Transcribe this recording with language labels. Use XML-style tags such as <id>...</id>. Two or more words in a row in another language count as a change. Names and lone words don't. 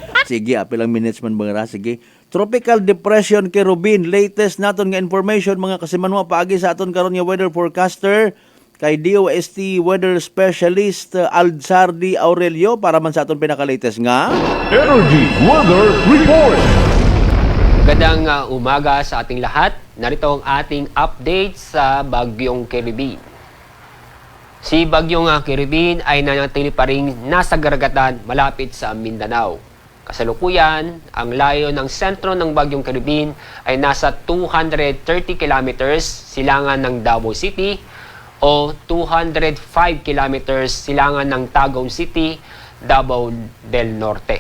<hil>Sige, apilang minutes man bangara. Sige.</hil> <en>Tropical depression</en> <hil>kay Rubin. Latest naton nga information mga kasimanwa paagi sa aton karon nga</hil> <en>weather forecaster</en> <hil>kay</hil> <en>DOST weather specialist</en> <hil>Aldsardi Aurelio para man sa aton pinaka-latest nga Energy Weather Report.</hil> <tl>Magandang umaga sa ating lahat. Narito ang ating update sa Bagyong Kiribin. Si Bagyong Kiribin ay nanatili pa rin nasa garagatan malapit sa Mindanao. Kasalukuyan, ang layo ng sentro ng Bagyong Kiribin ay nasa 230 kilometers silangan ng Davao City o 205 kilometers silangan ng Tagum City, Davao del Norte.</tl>